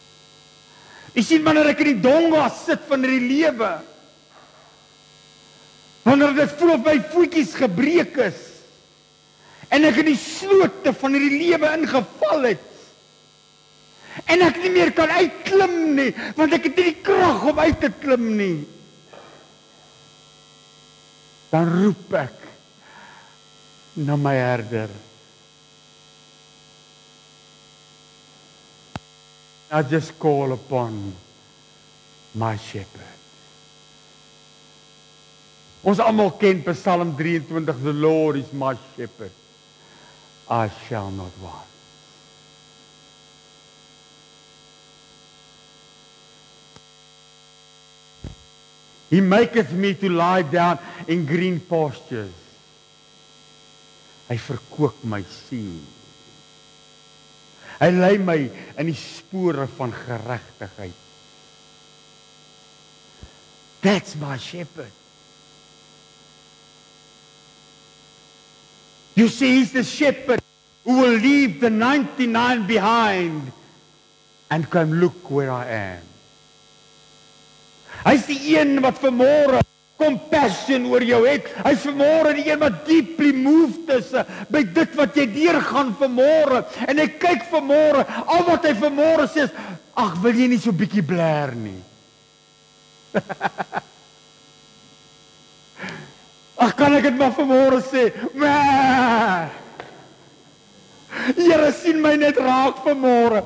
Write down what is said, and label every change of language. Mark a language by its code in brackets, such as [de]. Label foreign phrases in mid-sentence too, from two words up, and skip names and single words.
[af] Jy sien wanneer ek in die dongas sit van hierdie lewe, Wanneer dit voel of my voetjies gebreek is en ek in die sloote van hierdie lewe ingeval het en ek nie meer kan uitklim nie, want ek het nie die krag om uit te klim nie, dan roep ek na my herder. [en] I just call upon my shepherd. [af] Ons almal ken Psalm 23, [en] the Lord is my shepherd, I shall not want. He maketh me to lie down in green pastures. [af] Hy verkoop my siel. Hy lei my in die spore van geregtigheid. [en] That's my shepherd. You see, he's the shepherd who will leave the 99 behind and come look where I am. [af] Hy's die een wat vanmôre compassion oor jou het. Hy's vanmôre die een wat [en] deeply moved [af] is by dit wat jy deurgaan vanmôre. En hy kyk vanmôre, al wat hy vanmôre sê is, ag, wil jy nie so bietjie blaar nie? Ag, kan ek dit maar vanmôre sê? Here, sien my net raak vanmôre.